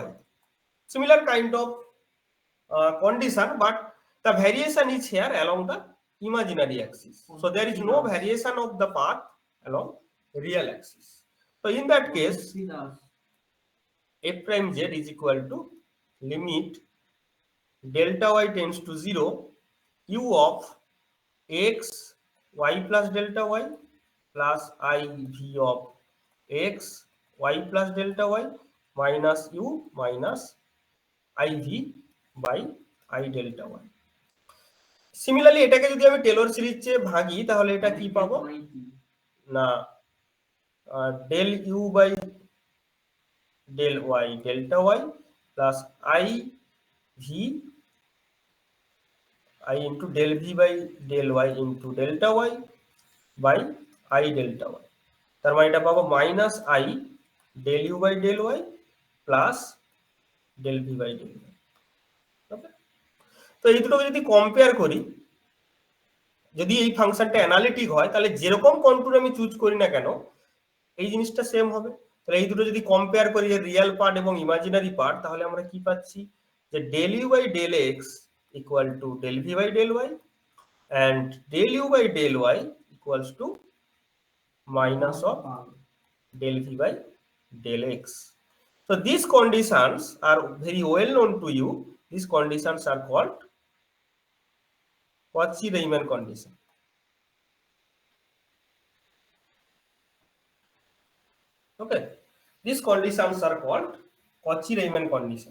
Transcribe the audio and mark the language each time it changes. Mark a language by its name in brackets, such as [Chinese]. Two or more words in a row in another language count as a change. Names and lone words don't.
[English] Similar kind of condition, but the variation is here along the imaginary axis. So there is no variation of the path along real axis. So in that case, f prime z is equal to limit delta y tends to 0 u of x y plus delta y plus I v of x y plus delta y minus u minus I v by I delta y. [Bangla] সিমিলারলি এটাকে যদি আমি টেলর সিরিজে ভাগি তাহলে এটা কি পাবো না [English] del u by del y delta y plus I v I into del v by del y into delta y by I delta y. [Bangla] তার মানে এটা পাবো [English] minus I del u by del y plus del v by del y. [Bangla] ওকে, তো এই দুটোকে যদি কম্পেয়ার করি, যদি এই ফাংশনটা অ্যানালিটিক হয় তাহলে যেরকম কন্টুর আমি চুজ করি না কেন এই জিনিসটা সেম হবে। তাহলে এই দুটো যদি কম্পেয়ার করি, যে [English] real part [Bangla] এবং [English] imaginary part, [Bangla] তাহলে আমরা কি পাচ্ছি যে [English] del u by del x equal to del v by del y and del u by del y equals to minus of del v by del x. So these conditions are very well known to you. These conditions are called Cauchy-Riemann condition. Okay, these conditions are called Cauchy-Riemann condition.